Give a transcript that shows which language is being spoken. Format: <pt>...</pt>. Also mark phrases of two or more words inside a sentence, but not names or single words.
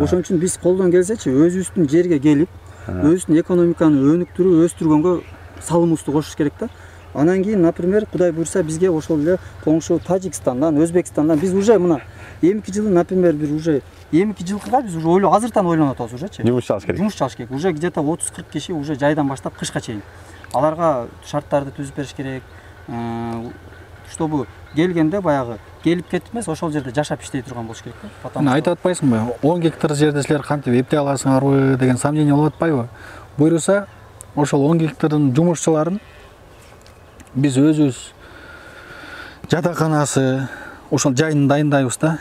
<ky>Ошон үчүн биз колдон келсечи, өзүбүздүн жерге келип, өзүбүздүн экономиканы өнүктүрүп, өстүргөнгө салымыбызды кошуш керек да. Анан кийин, например, Кудай буйрса, бизге ошол эле коңшу Тажикстандан, Өзбекстандан биз уже мына эмки жылы, например, бир уже эмки жылкыга биз уже азыртан ойлонуп атабыз уже. Жумуш чалыш керек. Жумуш чалыш керек.</ky> <ru>Уже где-то</ru> <ky>30-40 киши уже жайдан баштап кышка чейин. Аларга шарттарды түзүп бериш керек. Чтобы келгенде баягы келип кетип эмес, ошол жерде жашап иштей турган болуш керек да. Мына айтып атпайсыңбы? 10 гектар жерде силер кантип эптей аласыңарбы деген сомнение болуп атпайбы? Буйруса, ошол 10 гектардын жумушчуларын биз өзүбүз жатаканасы, ошол жайын дайындайбыз да.</ky>